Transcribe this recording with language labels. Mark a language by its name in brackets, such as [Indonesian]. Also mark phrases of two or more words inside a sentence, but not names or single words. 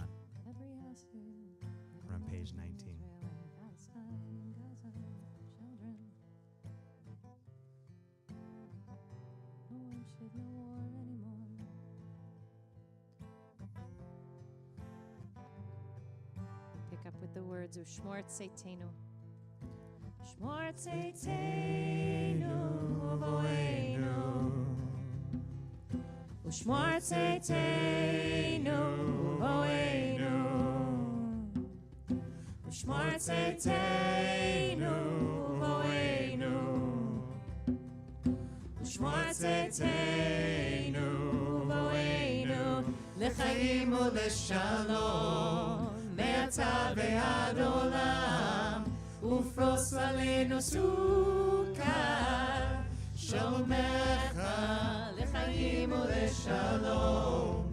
[English] We're on page 19. Pick up with the words [Hebrew] ושמור צאתנו. ושמור צאתנו ובואנו. ושמור צאתנו ובואנו. ושמור צאתנו ובואנו. ושמור צאתנו ובואנו. לחיים ולשלום. מעתה ועד עולם, ופרוס עלינו סוכה, שלומך לחיים ולשלום.